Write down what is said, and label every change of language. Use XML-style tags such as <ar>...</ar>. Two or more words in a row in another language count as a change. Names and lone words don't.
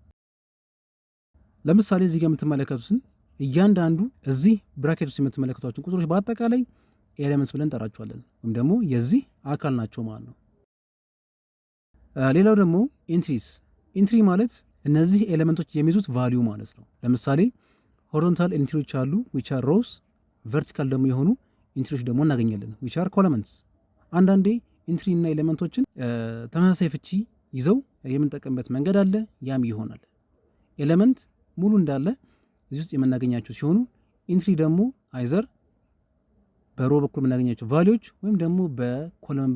<am>ለምሳሌ እዚህ ጋር የምትመለከቱትን እያንዳንዱ እዚህ ብራኬት ውስጥ የምትመለከቷቸውን ቁጥሮች በአጠቃላይ ኤሌመንትስ ብለን እንጠራቸዋለን ወይም ደግሞ የዚህ አካል ናቸው ማለት ነው። ሌላው ደግሞ ኢንትሪስ። ኢንትሪ ማለት እነዚህ ኤሌመንቶች የሚይዙት ቫሊዩ ማለት ነው። ለምሳሌ ሆሪዞንታል ኢንትሪዎች አሉ</am> <en>which are rows፣</en> <am>ቨርቲካል ደግሞ የሆኑ ኢንትሪዎች ደግሞ እናገኛለን</am> <en>which are columns።</en> <am>አንዳንዴ ኢንትሪ እና ኤሌመንቶችን ተመሳሳይ ፍቺ ይዘው የምንጠቀምበት መንገድ አለ። ያም ይሆናል ኤሌመንት ሙሉ እንዳለ እዚህ ውስጥ የምናገኛቸው ሲሆኑ ኢንትሪ ደግሞ አይዘር በሮ በኩል የምናገኛቸው ቫሊዎች ወይም ደግሞ በኮለመን</am>